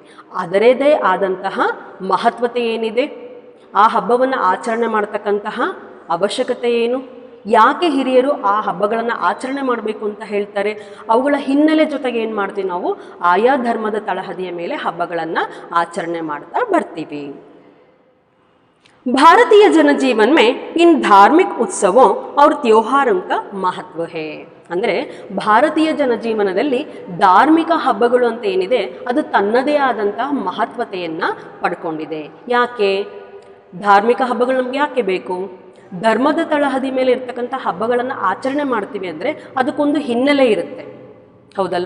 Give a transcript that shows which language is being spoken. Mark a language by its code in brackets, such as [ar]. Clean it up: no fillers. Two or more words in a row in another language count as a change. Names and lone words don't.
[kn] ಅದರದೇ ಆದಂತಹ ಮಹತ್ವತೆ ಏನಿದೆ, ಆ ಹಬ್ಬವನ್ನು ಆಚರಣೆ ಮಾಡ್ತಕ್ಕಂತಹ ಅವಶ್ಯಕತೆ ಏನು, ಯಾಕೆ ಹಿರಿಯರು ಆ ಹಬ್ಬಗಳನ್ನು ಆಚರಣೆ ಮಾಡಬೇಕು ಅಂತ ಹೇಳ್ತಾರೆ, ಅವುಗಳ ಹಿನ್ನೆಲೆ ಜೊತೆಗೆ ಏನು ಮಾಡ್ತೀವಿ, ನಾವು ಆಯಾ ಧರ್ಮದ ತಳಹದಿಯ ಮೇಲೆ ಹಬ್ಬಗಳನ್ನು ಆಚರಣೆ ಮಾಡ್ತಾ ಬರ್ತೀವಿ. [hi] भारतीय जनजीवन में इन धार्मिक उत्सवों और त्योहारों का महत्व है. [kn] ಅಂದರೆ ಭಾರತೀಯ ಜನಜೀವನದಲ್ಲಿ ಧಾರ್ಮಿಕ ಹಬ್ಬಗಳು ಅಂತ ಏನಿದೆ ಅದು ತನ್ನದೇ ಆದಂತಹ ಮಹತ್ವತೆಯನ್ನು ಪಡ್ಕೊಂಡಿದೆ. ಯಾಕೆ ಧಾರ್ಮಿಕ ಹಬ್ಬಗಳು ನಮ್ಗೆ ಯಾಕೆ ಬೇಕು? ಧರ್ಮದ ತಳಹದಿ ಮೇಲೆ ಇರ್ತಕ್ಕಂಥ ಹಬ್ಬಗಳನ್ನು ಆಚರಣೆ ಮಾಡ್ತೀವಿ ಅಂದರೆ ಅದಕ್ಕೊಂದು ಹಿನ್ನೆಲೆ ಇರುತ್ತೆ, ಹೌದಲ್ವಾ?